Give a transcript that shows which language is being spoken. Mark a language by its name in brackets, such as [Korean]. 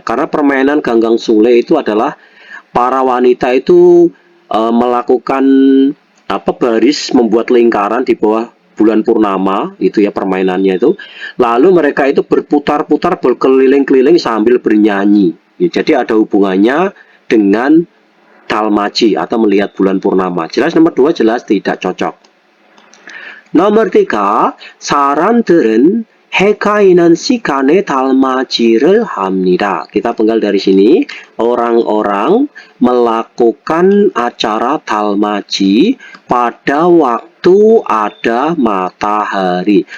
[Indonesian] Karena permainan 강강술래 itu adalah para wanita itu melakukan baris, membuat lingkaran di bawah bulan purnama, itu ya permainannya itu. Lalu mereka itu berputar-putar, berkeliling-keliling sambil bernyanyi. Jadi ada hubungannya dengan 달맞이 atau melihat bulan purnama. Jelas nomor 2 jelas tidak cocok. Nomor 3, [Korean] 사람들은 해가 있는 시간에 달맞이를 합니다. [Indonesian] Kita penggal dari sini, orang-orang melakukan acara 달맞이 pada waktu ada matahari.